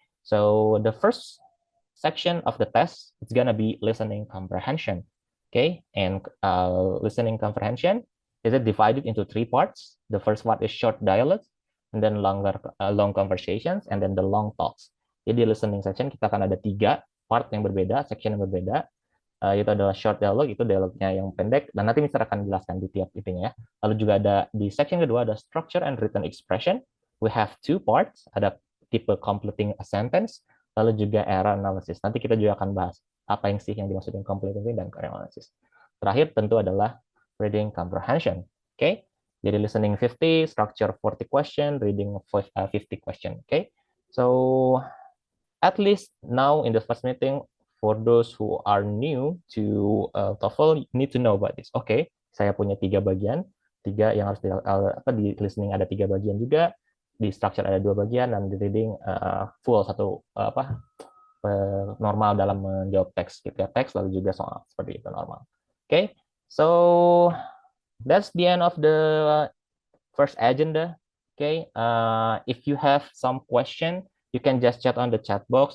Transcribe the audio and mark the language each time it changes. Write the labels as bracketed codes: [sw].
[en] So the first section of the test, it's gonna be listening comprehension. Okay, and listening comprehension is divided into 3 parts. The first part is short dialogues, and then long conversations, and then the long talks. [id] Jadi listening section kita akan ada 3 part yang berbeda, section yang berbeda. Itu adalah short dialogue, itu dialognya yang pendek, dan nanti Mister akan jelaskan di tiap itunya ya. Lalu juga ada di section kedua ada structure and written expression. [en] We have 2 parts, [id] ada tipe completing a sentence, lalu juga error analysis. Nanti kita juga akan bahas. apa yang sih yang dimaksud dengan complete thinking dan analysis. Terakhir tentu adalah reading comprehension. Okay? Jadi listening 50, structure 40 question, reading 50 question. Okay? [en] So at least now in the first meeting, for those who are new to TOEFL, you need to know about this. [id] Okay, saya punya 3 bagian, 3 yang harus di listening ada 3 bagian juga, di structure ada 2 bagian, dan di reading full satu normal dalam menjawab teks, gitu ya, teks lalu juga soal seperti itu normal. [en] Okay, so that's the end of the first agenda. Okay, if you have some question, you can just chat on the chat box.